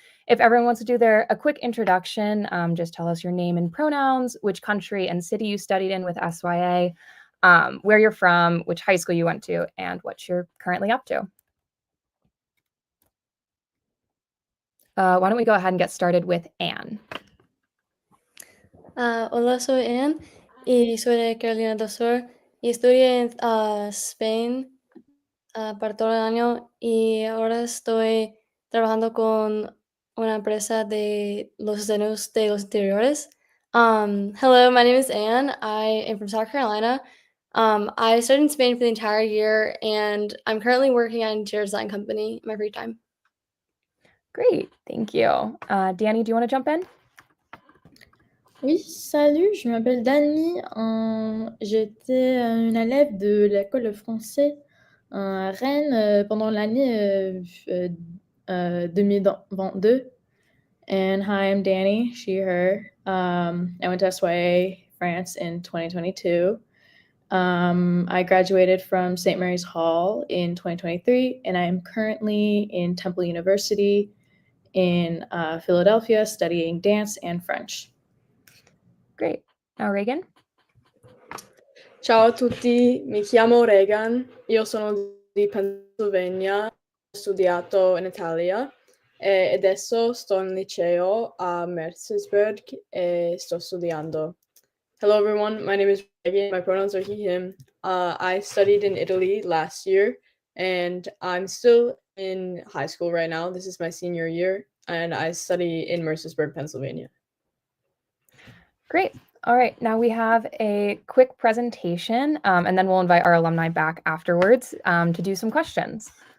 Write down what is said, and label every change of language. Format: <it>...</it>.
<en>If everyone wants to do a quick introduction, just tell us your name and pronouns, which country and city you studied in with SYA, where you're from, which high school you went to, and what you're currently up to. Why don't we go ahead and get started with Anne?</en> <es>Hola, soy Anne y soy de Carolina del Sur y estudié en Spain para todo el año y ahora estoy trabajando con una empresa de los diseños de los interiores.</es> <en>Hello, my name is Anne. I am from South Carolina. I studied in Spain for the entire year and I'm currently working at an interior design company in my free time. Great, thank you. Danny, do you want to jump in?</en> <fr>Oui, salut, je m'appelle Dani. J'étais une élève de l'école de français à Rennes pendant l'année 2022.</fr> <en>And hi, I'm Danny, she, her. I went to SYA France in 2022. I graduated from St. Mary's Hall in 2023, and I am currently in Temple University in Philadelphia studying dance and French. Great. Now, Reagan?</en> <it>Ciao a tutti, mi chiamo Regan, io sono di Pennsylvania, ho studiato in Italia e adesso sto in liceo a Mercersburg e sto studiando.</it> <en>Hello everyone, my name is Regan, my pronouns are he, him. I studied in Italy last year and I'm still in high school right now. This is my senior year and I study in Mercersburg, Pennsylvania. Great. All right, now we have a quick presentation, and then we'll invite our alumni back afterwards to do some questions.</en>